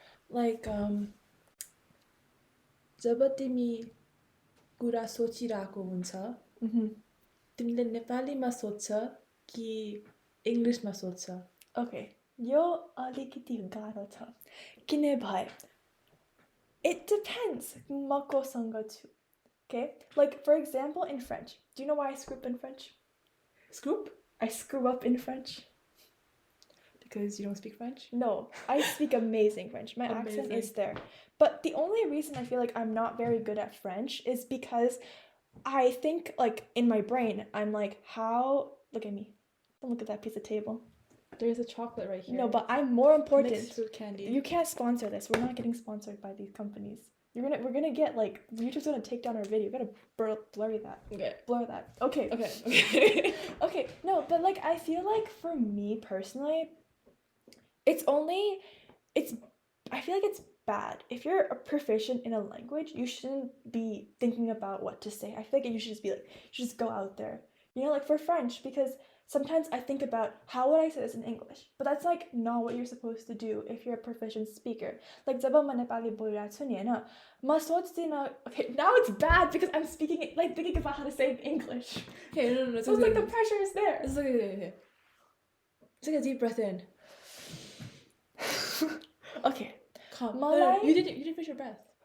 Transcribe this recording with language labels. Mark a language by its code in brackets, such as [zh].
[ne] Like जब तिमी कुरा सोचिरहेको हुन्छ तिमीले नेपालीमा सोध्छ कि इङ्ग्लिसमा सोध्छ? Okay, यो अलिकति गाह्रो छ किनभने [en] it depends [ne] म कोसँग छु. [en] Okay, like for example in French, do you know why I screw up in French? I screw up in French because you don't speak French? No, I speak amazing French. My accent is there. But the only reason I feel like I'm not very good at French is because I think like in my brain I'm like, how, look at me, don't look at that piece of table. There's a chocolate right here. No, but I'm more important. Mixed fruit candy. You can't sponsor this. We're not getting sponsored by these companies. We're gonna get like YouTube's gonna take down our video. We're gonna blur that. Okay. Blur that. Okay. Okay. No, but like I feel like for me personally, I feel like it's bad. If you're a proficient in a language, you shouldn't be thinking about what to say. I feel like you should just be like, you should just go out there. You know, like for French, because sometimes I think about how would I say this in English, but that's like not what you're supposed to do if you're a proficient speaker. [ne] Like जब म नेपाली बोलिरहेको छु नि हैन म सोच्दिनँ. [en] Okay, now it's bad because I'm speaking it, like thinking about how to say it in English. Okay, no. So it's like the pressure is there. It's okay. Take a deep breath in. Okay. Calm. No, you didn't finish your breath.